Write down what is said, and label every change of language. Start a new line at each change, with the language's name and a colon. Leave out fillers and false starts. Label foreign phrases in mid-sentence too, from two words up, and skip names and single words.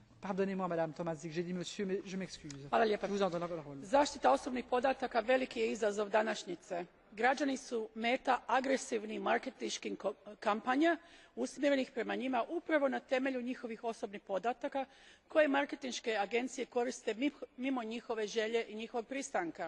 French: Pardonnez moi, Madame Tomašić, j'ai dit monsieur, mais je m'excuse.
Croatian: Hvala lijepa.
French: Je vous en donne la parole.
Croatian: Zaštita osobnih podataka veliki je izazov današnjice. Građani su meta agresivnih marketinških kampanja usmjerenih prema njima upravo na temelju njihovih osobnih podataka koje marketinške agencije koriste mimo njihove želje i njihovog pristanka.